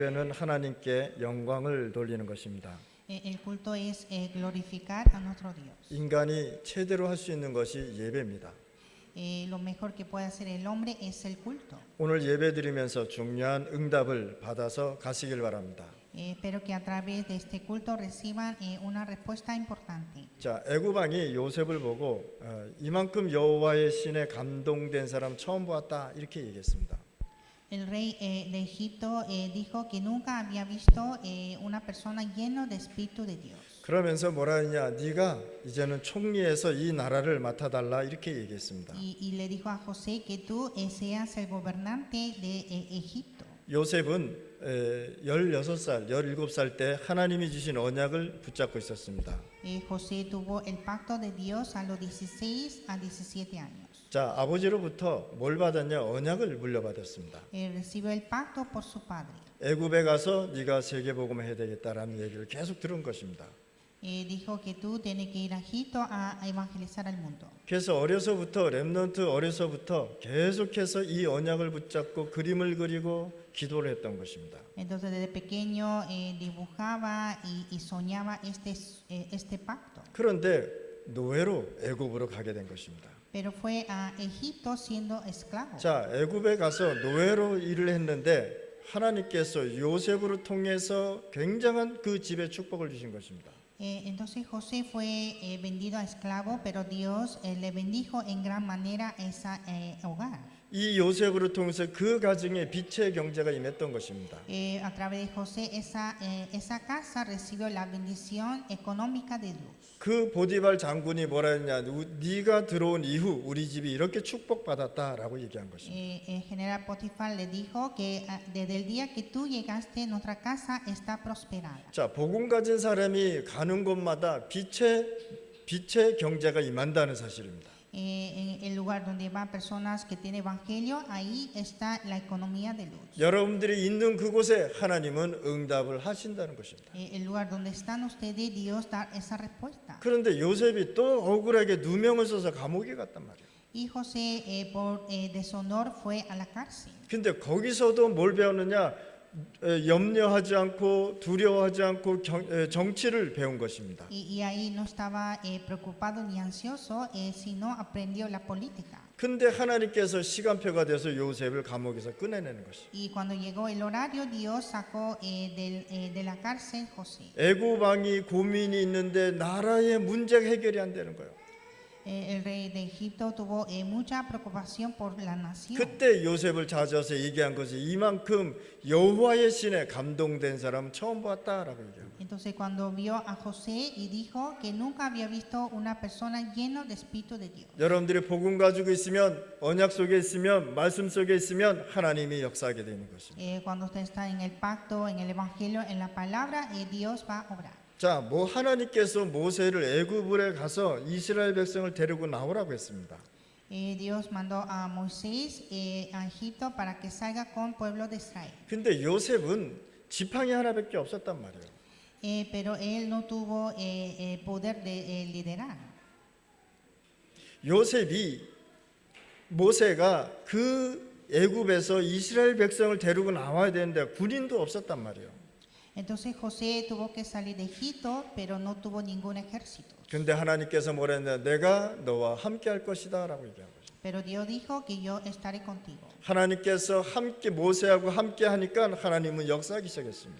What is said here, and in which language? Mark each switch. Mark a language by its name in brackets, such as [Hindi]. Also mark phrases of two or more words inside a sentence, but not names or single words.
[Korean] 예배는 하나님께 영광을 돌리는 것입니다. [Spanish] El culto es glorificar a nuestro Dios. [Korean] 인간이 최대로 할 수 있는 것이 예배입니다. [Spanish] Lo mejor que puede hacer el hombre es el culto. [Korean] 오늘 예배 드리면서 중요한 응답을 받아서 가시길 바랍니다. [Spanish] Espero que a través de este culto reciban una respuesta importante. [Korean] 자, 애굽 왕이 요셉을 보고 이만큼 여호와의 신에 감동된 사람 처음 보았다 이렇게 얘기했습니다. [Spanish] El rey de Egipto dijo que nunca había visto una persona llena de espíritu de Dios. [Korean] 그러면서 뭐라 했냐? 네가 이제는 총리에서 이 나라를 맡아달라 이렇게 얘기했습니다. [Spanish] Y le dijo a José que tú seas el gobernante de Egipto. [Korean] 요셉은 16살, 17살 때 하나님이 주신 언약을 붙잡고 있었습니다. [Spanish] José tuvo el pacto de Dios a los 16 a 17 años. [Korean] 자, 아버지로부터 뭘 받았냐? 언약을 물려받았습니다. [Spanish] Recibió el pacto por su padre. [Korean] 애굽에 가서 네가 세계복음을 해야 되겠다라는 얘기를 계속 들은 것입니다. [Spanish] Dijo que tú tienes que ir a Egipto a evangelizar al mundo. [Korean] 그래서 렘넌트 어려서부터 계속해서 이 언약을 붙잡고 그림을 그리고 기도를 했던 것입니다. [Spanish] Entonces desde pequeño dibujaba y soñaba este pacto. [Korean] 그런데 노예로 애굽으로 가게 된 것입니다. [Spanish] Pero fue a Egipto siendo esclavo. [Korean] 자, 애굽에 가서 노예로 일을 했는데 하나님께서 요셉으로 통해서 굉장한 그 집에 축복을 주신 것입니다. [Spanish] Entonces José fue vendido a esclavo, pero Dios le bendijo en gran manera ese hogar. [Korean] 이 요셉으로 통해서 그 가정에 빛의 경제가 임했던 것입니다. [Spanish] A través de José esa casa recibió la bendición económica de Dios. [Korean] 그 보디발 장군이 뭐라 했냐? 네가 들어온 이후 우리 집이 이렇게 축복받았다라고 얘기한 것입니다. [Spanish] El general Potifar le dijo que desde el día que tú llegaste nuestra casa está prosperada. [Korean] 자, 복음 가진 사람이 가는 곳마다 빛의 경제가 임한다는 사실입니다. [Spanish] En el lugar donde van personas que tienen evangelio, ahí está la economía de luz. [Korean] 여러분들이 있는 그곳에 하나님은 응답을 하신다는 것입니다. [Spanish] El lugar donde están ustedes, Dios da esa respuesta. [Korean] 그런데 요셉이 또 억울하게 누명을 써서 감옥에 갔단 말이에요. [Spanish] Y José, por deshonor, fue a la cárcel. [Korean] 근데 거기서도 뭘 배웠느냐? 염려하지 않고 두려워하지 않고 정치를 배운 것입니다. [Spanish] Y ahí no estaba preocupado ni ansioso, sino aprendió la política. [Korean] 근데 하나님께서 시간표가 돼서 요셉을 감옥에서 꺼내내는 것이. [Spanish] Y cuando llegó el horario, Dios sacó de la cárcel José. [Korean] 애굽 왕이 고민이 있는데 나라의 문제가 해결이 안 되는 거예요. [Spanish] El rey de Egipto tuvo mucha preocupación por la nación. [Korean] 그때 요셉을 찾아서 얘기한 것이 이만큼 여호와의 신에 감동된 사람은 처음 봤다라고 얘기합니다. [Spanish] Entonces cuando vio a José y dijo que nunca había visto una persona llena de espíritu de Dios. [Korean] 여러분들이 복음 가지고 있으면 언약 속에 있으면 말씀 속에 있으면 하나님이 역사하게 되는 것입니다. [Spanish] Cuando usted está en el pacto, en el evangelio, en la palabra, Dios va a obrar. [Korean] 자, 하나님께서 모세를 애굽에 가서 이스라엘 백성을 데리고 나오라고 했습니다. [Spanish] Dios mandó a Moisés a Egipto para que salga con pueblo de Israel. [Korean] 근데 요셉은 지팡이 하나밖에 없었단 말이에요. [Spanish] Pero él no tuvo poder de liderar. [Korean] 모세가 그 애굽에서 이스라엘 백성을 데리고 나와야 되는데 군인도 없었단 말이에요. [Spanish] Entonces José tuvo que salir de Egipto, pero no tuvo ningún ejército. [Korean] 근데 하나님께서 뭐라 했냐? 내가 너와 함께 할 것이다라고 얘기한 거죠. [Spanish] Pero Dios dijo que yo estaré contigo. [Korean] 하나님께서 함께 모세하고 함께 하니까 하나님은 역사하기 시작했습니다.